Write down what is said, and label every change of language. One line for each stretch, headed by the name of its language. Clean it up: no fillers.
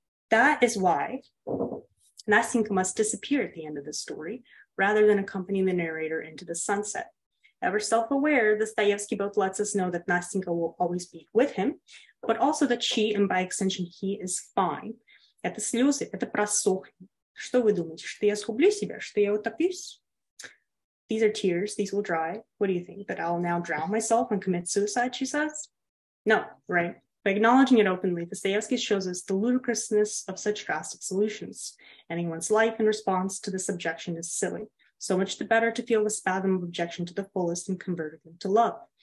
English: That is why Nastenka must disappear at the end of the story, rather than accompanying the narrator into the sunset. Ever self-aware, Dostoevsky both lets us know that Nastenka will always be with him, but also that she, and by extension he, is fine.
Russian: Это слезы, это просохнет. Что вы думаете, что я сгублю себя, что я утоплюсь?
English: These are tears, these will dry. What do you think, that I'll now drown myself and commit suicide, she says? No, right? By acknowledging it openly, Dostoevsky shows us the ludicrousness of such drastic solutions. Ending one's life in response to this objection is silly. So much the better to feel the spasm of objection to the fullest and convert it into love.